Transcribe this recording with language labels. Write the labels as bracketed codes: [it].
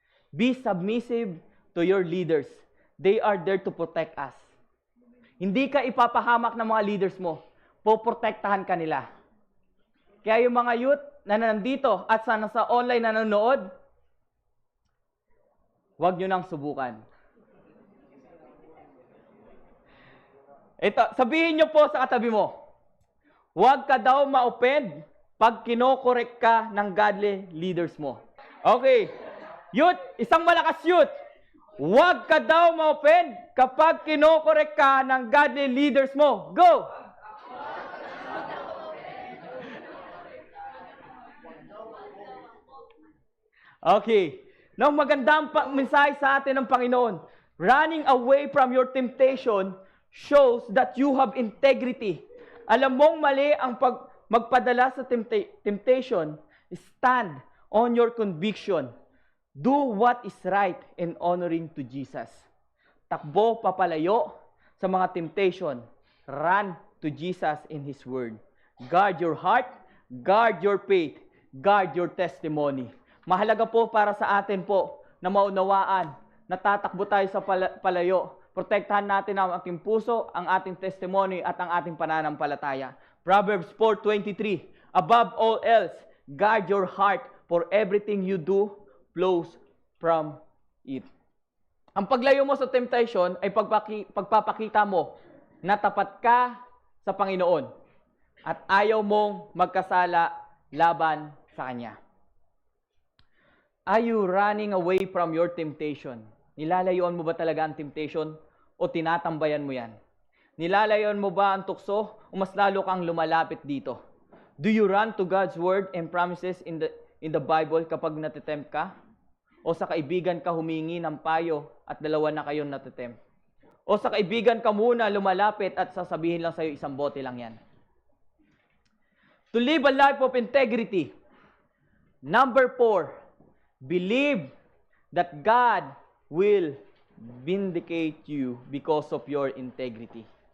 [en] Be submissive to your leaders. They are there to protect us. [tl] Hindi ka ipapahamak ng mga leaders mo. Poprotektahan ka nila. Kaya yung mga youth na nandito at sa online na nanonood, huwag nyo nang subukan. Ito, sabihin nyo po sa katabi mo, huwag ka daw ma-offend pag kinokorek ka ng godly leaders mo. Okay. Youth, isang malakas youth. Huwag ka daw ma-offend kapag kinokorek ka ng godly leaders mo. Go! Okay. Now, magandang mensahe sa atin ng Panginoon. [en] Running away from your temptation shows that you have integrity. [tl] Alam mong mali ang magpadala sa temptation. [en] Stand on your conviction. Do what is right and honoring to Jesus. [tl] Takbo papalayo sa mga temptation. [en] Run to Jesus in His Word. Guard your heart, guard your faith, guard your testimony. [tl] Mahalaga po para sa atin po na maunawaan na tatakbo tayo sa palayo. Protektahan natin ang ating puso, ang ating testimony at ang ating pananampalataya. [en] Proverbs 4:23. Above all else, guard your heart, for everything you do flows from it. [tl] Ang paglayo mo sa temptation ay pagpapakita mo na tapat ka sa Panginoon at ayaw mong magkasala laban sa Kanya. [en] Are you running away from your temptation? [tl] Nilalayuan mo ba talaga ang temptation o tinatambayan mo yan? Nilalayuan mo ba ang tukso o mas lalo kang lumalapit dito? [en] Do you run to God's word and promises in the Bible [tl] kapag natitempt ka? O sa kaibigan ka humingi ng payo at dalawa na kayong natitempt? O sa kaibigan ka muna lumalapit at sasabihin lang sa'yo isang bote lang yan? [en] To live a life of integrity. Number 4, believe that God will vindicate you because of your integrity.